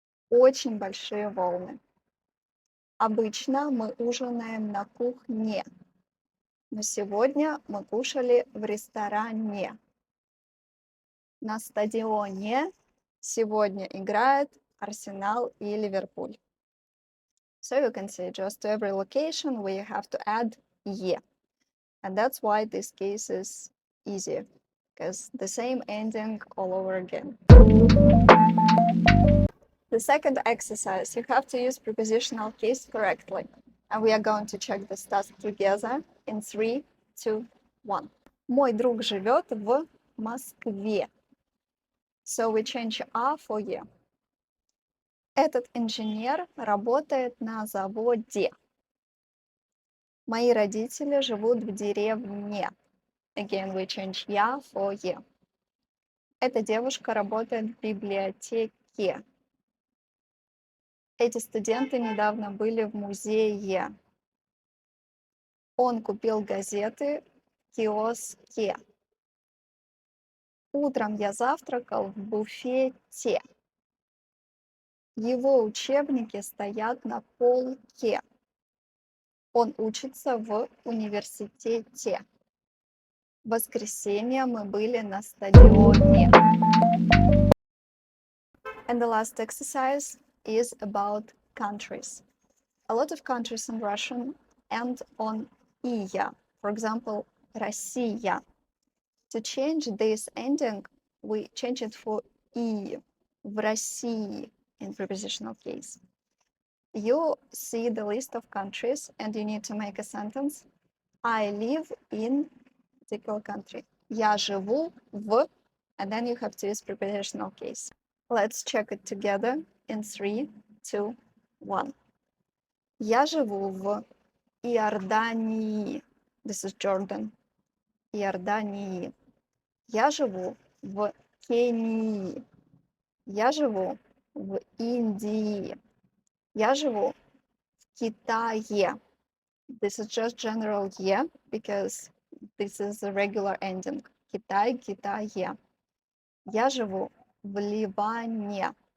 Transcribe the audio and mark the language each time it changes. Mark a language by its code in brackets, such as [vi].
[ru] Очень большие волны. Обычно мы ужинаем на кухне, но сегодня мы кушали в ресторане. На стадионе сегодня играет Арсенал и Ливерпуль. [en] So you can see just to every location we have to add «е». And that's why this case is easy, because the same ending all over again. The second exercise, you have to use prepositional case correctly. And we are going to check this task together in 3, 2, 1. [ru] Мой друг живет в Москве. [en] So we change «а» for «е». [ru] Этот инженер работает на заводе. Мои родители живут в деревне. [en] Again, we change «я» for «е». [ru] Эта девушка работает в библиотеке. Эти студенты недавно были в музее. Он купил газеты в киоске. Утром я завтракал в буфете. Его учебники стоят на полке. Он учится в университете. В воскресенье мы были на стадионе. [en] And the last exercise is about countries. A lot of countries in Russian end on «ия». For example, Россия. To change this ending, we change it for «и». [ru] В России [en] in prepositional case. You see the list of countries and you need to make a sentence. I live in particular country. [ru] Я живу в, [en] and then you have to use prepositional case. Let's check it together in 3, 2, 1. [ru] Я живу в Иордании. [en] This is Jordan. [ru] Иордании. Я живу в Кении. Я живу в Индии. Я живу в Китае. [en] This is just general «е», because this is a regular ending. [ru] Китай, Китае. Я живу в Ливане.